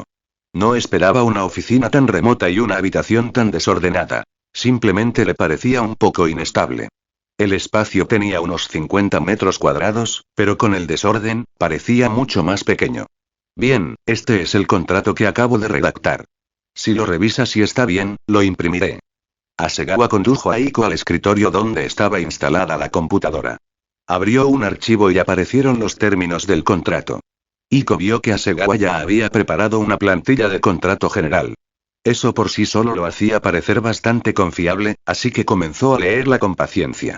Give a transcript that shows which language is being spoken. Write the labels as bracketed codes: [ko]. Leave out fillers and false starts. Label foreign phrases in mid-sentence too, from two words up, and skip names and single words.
[es] No esperaba una oficina tan remota y una habitación tan desordenada. Simplemente le parecía un poco inestable. El espacio tenía unos 50 metros cuadrados, pero con el desorden, parecía mucho más pequeño. Bien, este es el contrato que acabo de redactar. Si lo revisas y está bien, lo imprimiré. Hasegawa condujo a Iko al escritorio donde estaba instalada la computadora. Abrió un archivo y aparecieron los términos del contrato. Iko vio que Hasegawa ya había preparado una plantilla de contrato general. Eso por sí solo lo hacía parecer bastante confiable, así que comenzó a leerla con paciencia.